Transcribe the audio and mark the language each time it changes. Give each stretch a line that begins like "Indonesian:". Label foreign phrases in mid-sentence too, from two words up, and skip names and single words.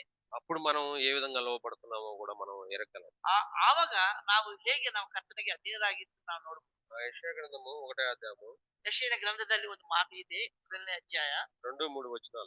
Telugu: అప్పుడు మనం ఏ విధంగా లోబడుతున్నామో కూడా మనం ఎరగలం.
Kannada: ಆವಾಗ ನಾವು ಹೇಗೆ ನಾವು ಕರ್ತನಿಗೆ ಅಧೀನರಾಗಿದ್ದು ನಾವು ನೋಡ್ಬೋದು.
Telugu: యెషయా గ్రంథము 1వ అధ్యాయము
Kannada: ಯೆಶಾಯನ ಗ್ರಂಥದಲ್ಲಿ ಒಂದು ಮಾತು ಇದೆ. 1ನೇ ಅಧ್ಯಾಯ
Telugu: 2, 3 వచనాలు.